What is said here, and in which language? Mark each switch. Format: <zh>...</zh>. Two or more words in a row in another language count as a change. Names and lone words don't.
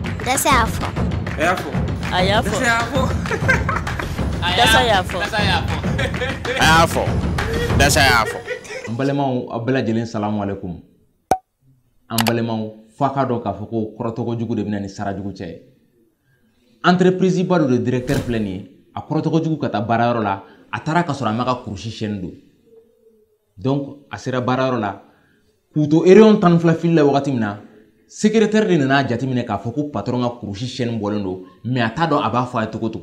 <bm>Dasa yafo. Yafo. Ayafo. Dasa yafo. Dasa yafo. Dasa yafo. Ayafo. Dasa yafo. An balimaw a bɛɛ lajɛlen</bm> <ar>السلام عليكم.</ar> <bm>An balimaw f'a ka dɔn k'a fɔ ko kɔrɔtɔgɔ jugu de bɛna ni sara jugu cɛ ye. Entreprise ba dɔ de directeur filɛ nin ye a kɔrɔtɔgɔ jugu ka taa baarayɔrɔ la a taara ka sɔrɔ a ma ka kurusi siyɛni don. Donc a sera baarayɔrɔ la k'u to réunion 12 fili la wagati min na secrétaire de nana jateminɛ k'a fɔ ko patron ka kurusi siyɛni bɔlen don mais a t'a dɔn a b'a fɔ a ye cogo cogo.</bm>